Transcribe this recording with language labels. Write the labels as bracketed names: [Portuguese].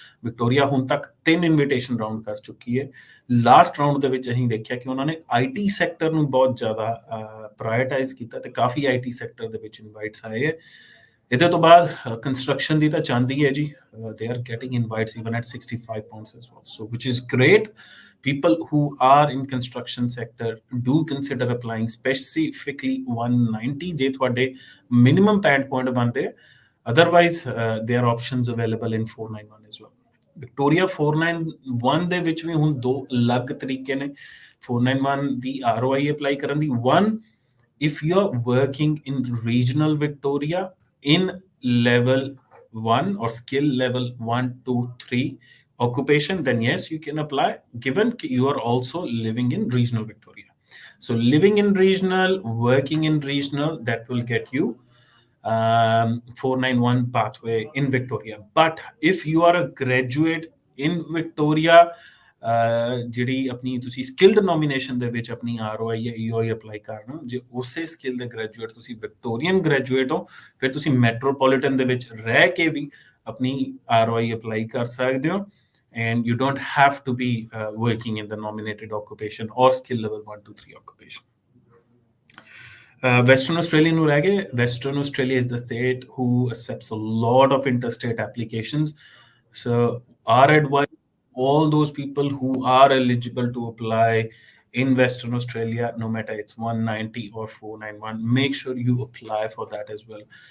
[Punjabi] Victoria ਹੁਣ ਤੱਕ 3 invitation round ਕਰ ਚੁੱਕੀ ਹੈ। ਲਾਸਟ ਰਾਉਂਡ ਦੇ ਵਿੱਚ ਅਸੀਂ ਦੇਖਿਆ ਕਿ ਉਹਨਾਂ ਨੇ ਆਈਟੀ ਸੈਕਟਰ ਨੂੰ ਬਹੁਤ ਜ਼ਿਆਦਾ ਪ੍ਰਾਇਰਟਾਈਜ਼ ਕੀਤਾ ਤੇ ਕਾਫੀ ਆਈਟੀ ਸੈਕਟਰ ਦੇ ਵਿੱਚ ਇਨਵਾਈਟਸ ਆਏ ਹੈ। ਇਹਦੇ ਤੋਂ ਬਾਅਦ ਕੰਸਟਰਕਸ਼ਨ ਦੀ ਤਾਂ ਚਾਹੁੰਦੀ ਹੈ ਜੀ, [English] they are getting invites even at 65 pounds as well, so which is great. People who are in construction sector do consider applying specifically 190 [Punjabi] ਜੇ ਤੁਹਾਡੇ [English] minimum band point ਬਣਦੇ, otherwise there are options available in 491 as well. [Punjabi] Victoria 491 ਦੇ ਵਿੱਚ ਵੀ ਹੁਣ ਦੋ ਅਲੱਗ ਤਰੀਕੇ ਨੇ 491 ਦੀ ROI ਅਪਲਾਈ ਕਰਨ ਦੀ। [English] one, if you are working in regional Victoria in level 1 or skill level 1, 2, 3 occupation, then yes, you can apply, given you are also living in regional Victoria. So living in regional, working in regional, that will get you 491 pathway in Victoria. But if you are a graduate in Victoria, [Punjabi] ਜਿਹੜੀ ਆਪਣੀ ਤੁਸੀਂ skilled nomination ਦੇ ਵਿੱਚ ਆਪਣੀ ROI ਜਾਂ EOI apply ਕਰਨਾ, ਜੇ ਉਸੇ ਸਕਿਲ ਦੇ ਗ੍ਰੈਜੂਏਟ ਤੁਸੀਂ ਵਿਕਟੋਰੀਅਨ ਗ੍ਰੈਜੂਏਟ ਹੋ, ਫਿਰ ਤੁਸੀਂ ਮੈਟਰੋਪੋਲੀਟਨ ਦੇ ਵਿੱਚ ਰਹਿ ਕੇ ਵੀ ਆਪਣੀ ROI ਅਪਲਾਈ ਕਰ ਸਕਦੇ ਹੋ, [English] and you don't have to be working in the nominated occupation or skill level 1, 2, 3 occupation. Western Australia [Punjabi] ਨੂੰ ਰਹਿ ਗਏ, [English] Western Australia is the state who accepts a lot of interstate applications. So our advice, all those people who are eligible to apply in Western Australia, no matter it's 190 or 491, make sure you apply for that as well.